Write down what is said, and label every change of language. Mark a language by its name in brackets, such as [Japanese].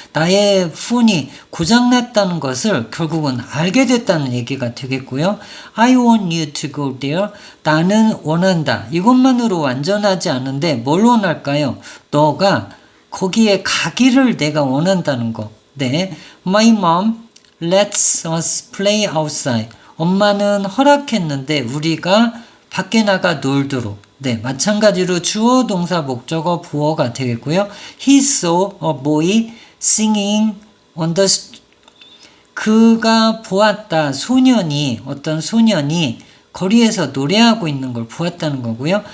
[Korean] 나의 폰이 고장났다는 것을 결국은 알게 됐다는 얘기가 되겠고요. [English] I want you to go there. [Korean] 나는 원한다. 이것만으로 완전하지 않은데 뭘 원할까요? 너가 거기에 가기를 내가 원한다는 거. 네. [English] My mom lets us play outside. [Korean] 엄마는 허락했는데 우리가 밖에 나가 놀도록. 네, 마찬가지로 주어, 동사, 목적어, 보어가 되겠고요. [English] He saw a boy singing on the street. [Korean] 그가 보았다. 어떤 소년이 거리에서 노래하고 있는 걸 보았다는 거고요.